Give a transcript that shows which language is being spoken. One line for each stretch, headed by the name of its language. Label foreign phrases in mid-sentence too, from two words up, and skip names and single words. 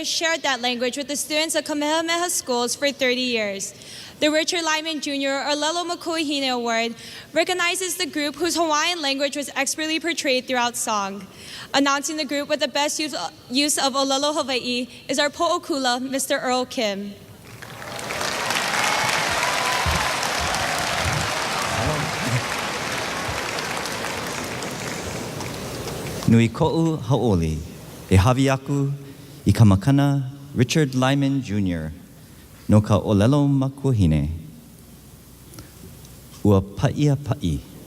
English: shared that language with the students of Kamehameha schools for 30 years. The Richard Lyman Jr. Olelo Makuahine Award recognizes the group whose Hawaiian language was expertly portrayed throughout song. Announcing the group with the best use of
Hawaiian: Olelo Hawaii
English: is our Po'okula, Mr. Earl Kim.
Hawaiian: Nui ko'u hau'oli, e hawi aku I ka makana Richard Lyman Jr. no ka olelo makuahine. Ua pa'ia pa'i.